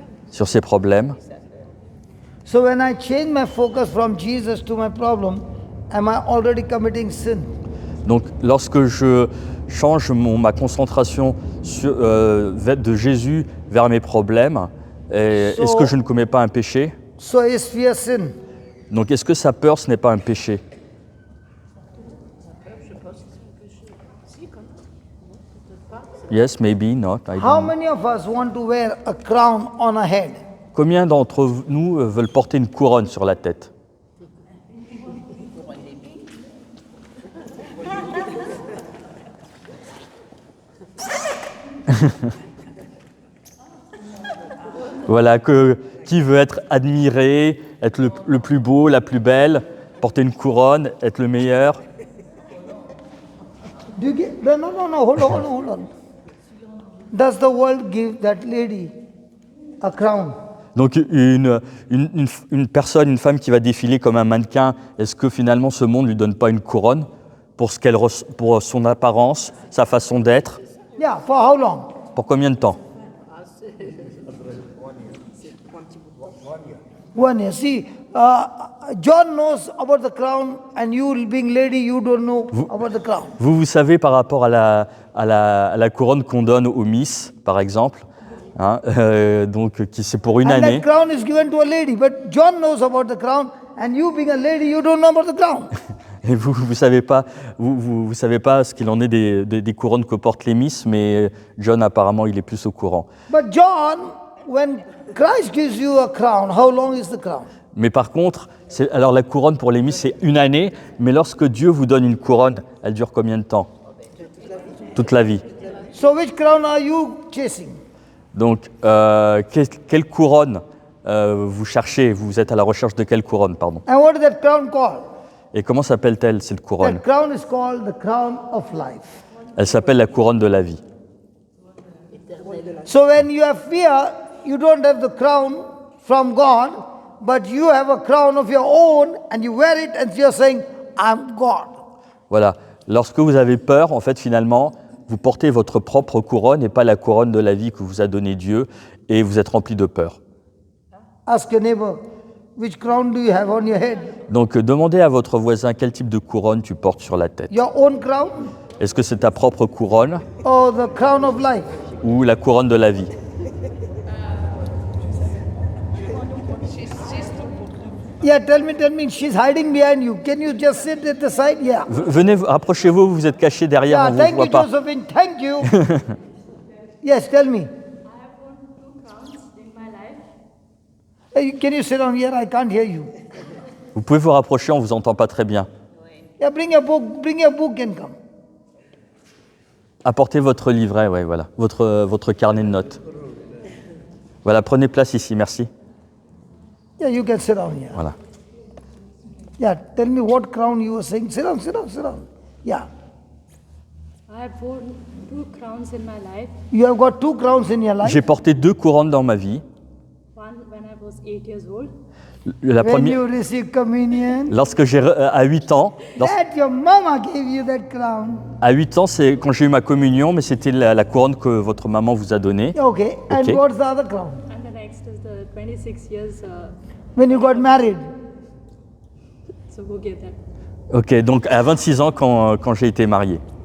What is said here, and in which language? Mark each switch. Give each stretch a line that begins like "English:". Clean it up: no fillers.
French: Sur ses problèmes.
English: So when I change my focus from Jesus to my problem, am I already committing sin?
French: Donc lorsque je change ma concentration de Jésus vers mes problèmes, est-ce que je ne commets pas un péché?
English: So is fear sin?
French: Donc est-ce que sa peur, ce n'est pas un péché?
English: Yes, maybe not. I How don't know. many of us want to wear a crown on our head?
French: Combien d'entre nous veulent porter une couronne sur la tête? Voilà, qui veut être admiré, être le plus beau, la plus belle, porter une couronne, être le meilleur?
English: Do you get, no, hold on. Does the world give that lady a crown?
French: Donc une personne, une femme qui va défiler comme un mannequin, est-ce que finalement ce monde ne lui donne pas une couronne pour son apparence, sa façon d'être?
English: Yeah, for how long?
French: Pour combien de temps?
English: 1 year. See, John knows about the crown, and you being lady, you don't know about the crown.
French: Vous savez par rapport à la couronne qu'on donne aux Miss, par exemple, hein, donc c'est pour une
English: And
French: année.
English: that crown is given to a lady, but John knows about the crown, and you being a lady, you don't know about the crown.
French: Et vous savez pas ce qu'il en est des couronnes que portent les Miss, mais John apparemment il est plus au courant.
English: But John, when Christ gives you a crown, how long is the crown?
French: Mais par contre, alors la couronne pour les Miss c'est une année, mais lorsque Dieu vous donne une couronne, elle dure combien de temps? Toute la vie.
English: So which crown are you chasing?
French: Donc quelle couronne vous cherchez? Vous êtes à la recherche de quelle couronne, pardon?
English: And what is that crown called?
French: Et comment s'appelle-t-elle cette couronne?
English: That crown is called the crown of life.
French: Elle s'appelle la couronne de la vie.
English: So when you have fear, you don't have the crown from God, but you have a crown of your own, and you wear it, and you're saying, I'm God.
French: Voilà. Lorsque vous avez peur, en fait, finalement, vous portez votre propre couronne et pas la couronne de la vie que vous a donnée Dieu, et vous êtes rempli de peur.
English: Ask your neighbor, which crown do you have on your head?
French: Donc, demandez à votre voisin quel type de couronne tu portes sur la tête.
English: Your own crown
French: Est-ce que c'est ta propre couronne
English: or the crown of life?
French: ou la couronne de la vie?
English: Yeah, tell me, she's hiding behind you. Can you just sit at the side? Yeah.
French: Venez, rapprochez-vous, vous êtes caché derrière,
English: Yeah,
French: on ne
English: thank
French: vous voit
English: you,
French: pas.
English: Josephine, thank you. Yes, tell me. Hey, can you sit down here? I can't hear you.
French: Vous pouvez vous rapprocher, on ne vous entend pas très bien.
English: Yeah, bring your book and come.
French: Apportez votre livret, ouais, voilà, votre carnet de notes. Voilà, prenez place ici, merci.
English: Yeah, you can sit down here.
French: Voilà.
English: Yeah, tell me what crown you were saying. Sit down, sit down, sit down. Yeah. I have worn 2 crowns in my life. You have got 2 crowns in your life.
French: J'ai porté 2 couronnes dans ma vie.
English: One when I was 8 years old.
French: La
English: When
French: première,
English: you receive communion,
French: lorsque j'ai à 8 ans,
English: that your mama gave you that crown.
French: à 8 ans, c'est quand j'ai eu ma communion, mais c'était la couronne que votre maman vous a donnée.
English: Okay. And Okay. what's the other crown? And the next is the 26 years. When you got married. So go get that.
French: Ok, donc à 26 ans quand j'ai été marié.